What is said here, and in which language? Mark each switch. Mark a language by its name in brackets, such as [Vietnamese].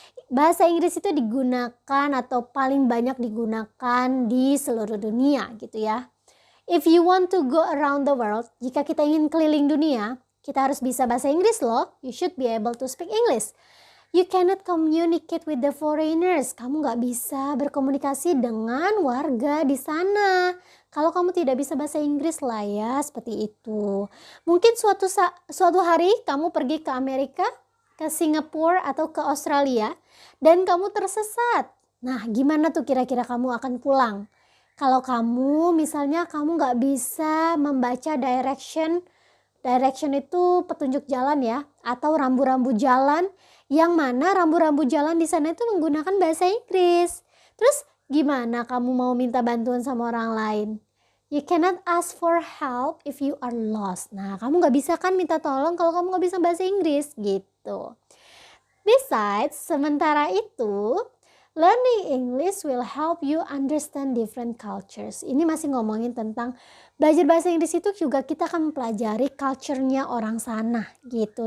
[Indonesian] Bahasa Inggris itu digunakan atau paling banyak digunakan di seluruh dunia gitu ya. [English] If you want to go around the world, [Indonesian] jika kita ingin keliling dunia, kita harus bisa bahasa Inggris loh. [English] You should be able to speak English. You cannot communicate with the foreigners. [Indonesian] Kamu gak bisa berkomunikasi dengan warga di sana kalau kamu tidak bisa bahasa Inggris lah ya, seperti itu. Mungkin suatu hari kamu pergi ke Amerika, ke Singapura atau ke Australia dan kamu tersesat. Nah, gimana tuh kira-kira kamu akan pulang? Kalau kamu misalnya kamu gak bisa membaca direction itu petunjuk jalan ya, atau rambu-rambu jalan, yang mana rambu-rambu jalan di sana itu menggunakan bahasa Inggris. Terus gimana kamu mau minta bantuan sama orang lain? [English] You cannot ask for help if you are lost. [Indonesian] Nah, kamu gak bisa kan minta tolong kalau kamu gak bisa bahasa Inggris gitu. [English] Besides, [Indonesian] sementara itu, [English] learning English will help you understand different cultures. [Indonesian] Ini masih ngomongin tentang belajar bahasa Inggris itu juga kita akan mempelajari culture-nya orang sana gitu.